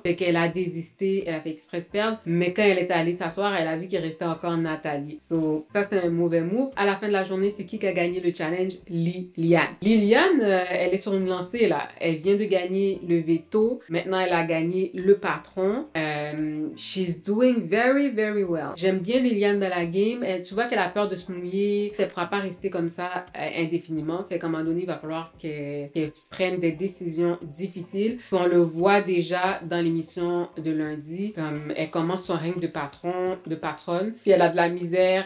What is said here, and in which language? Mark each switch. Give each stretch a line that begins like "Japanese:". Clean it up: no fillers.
French: Fait qu'elle a désisté, elle a fait exprès de perdre. Mais quand elle était allée s'asseoir, elle a vu qu'il restait encore Nathalie. So, ça c'était un mauvais move. À la fin de la journée, c'est qui a gagné le challenge? Liliane. Liliane, elle est sur une lancée là. Elle vient de gagner le veto. Maintenant, elle a gagné le patron.
English: She's doing very, very well.
French: J'aime bien Liliane dans la game. Tu vois qu'elle a peur de se mouiller. Elle ne pourra pas rester comme ça indéfiniment. Fait qu'à un moment donné, il va falloir qu'elle prenne des décisions difficiles. Puis on le voit déjà dans l'émission de lundi. Elle commence son règne de patronne. Puis elle a de la misère.